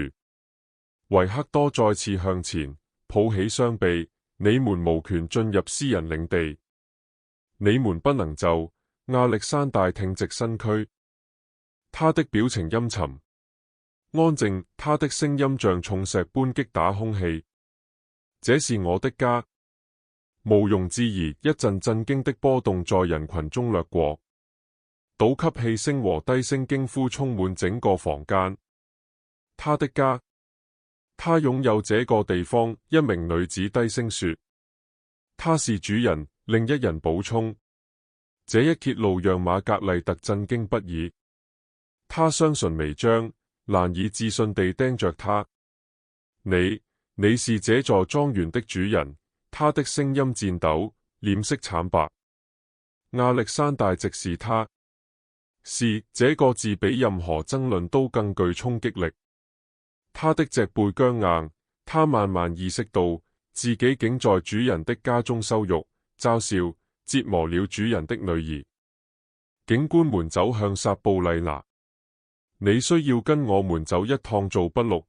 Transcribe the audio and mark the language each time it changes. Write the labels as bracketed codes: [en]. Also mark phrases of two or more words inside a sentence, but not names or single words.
[zh] 維克多再次向前，抱起雙臂：你們無權進入私人領地。你們不能就。亞歷山大挺直身軀，他的表情陰沉、安靜，他的聲音像重石般擊打空氣。這是我的家。毋庸置疑，一陣震驚的波動在人群中掠過，倒吸氣聲和低聲驚呼充滿整個房間。他的家，他擁有這個地方。一名女子低聲說：他是主人。另一人補充。這一揭露讓瑪格麗特震驚不已，他雙唇微張，難以置信地盯着他。你是這座莊園的主人？他的聲音顫抖，臉色慘白。亞歷山大直視他。是，這個字比任何爭論都更具衝擊力。他的脊背僵硬，他慢慢意識到自己竟在主人的家中羞辱、嘲笑、折磨了主人的女兒。警官們走向撒布麗娜。你需要跟我們走一趟做筆錄。